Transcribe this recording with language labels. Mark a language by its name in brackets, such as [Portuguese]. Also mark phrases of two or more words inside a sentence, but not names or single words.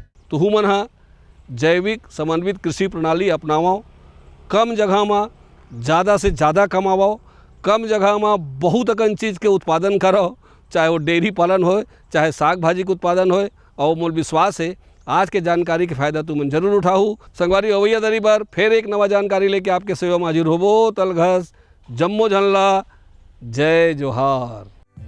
[Chhattisgarhi] तुहू मन ह जैविक समन्वित कृषि प्रणाली अपनावो, कम जगह में ज़्यादा से ज़्यादा कमावो, कम जगह में बहुत अकन चीज़ के उत्पादन करो, चाहे वो डेयरी पालन हो, चाहे साग भाजी के उत्पादन हो। और मोल विश्वास है आज के जानकारी के फायदा तुम जरूर उठाऊ। संगवारी अवैया दरी पर फिर एक नवा जानकारी लेके आपके सेवा में हाजिर होबो। तलघस जम्मो झनला, जय जोहार।